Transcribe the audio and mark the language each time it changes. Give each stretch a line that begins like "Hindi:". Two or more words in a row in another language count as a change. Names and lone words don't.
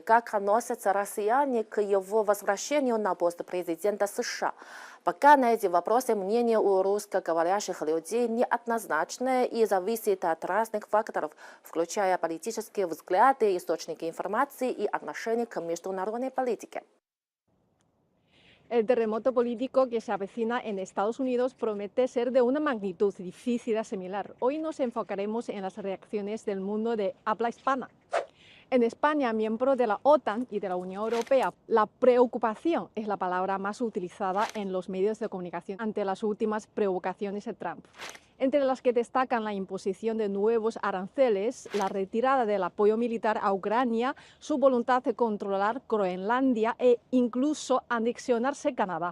Russian: Как относятся россияне к его возвращению на пост президента США? Пока на эти вопросы мнение у русскоговорящих людей неоднозначное и зависит от разных факторов, включая политические взгляды, источники информации и отношения к международной политике.
Spanish: El terremoto político que se avecina en Estados Unidos promete ser de una magnitud difícil de asimilar. Hoy nos enfocaremos en las reacciones del mundo de habla hispana. En España, miembro de la OTAN y de la Unión Europea, la preocupación es la palabra más utilizada en los medios de comunicación ante las últimas provocaciones de Trump, entre las que destacan la imposición de nuevos aranceles, la retirada del apoyo militar a Ucrania, su voluntad de controlar Groenlandia e incluso anexionarse Canadá.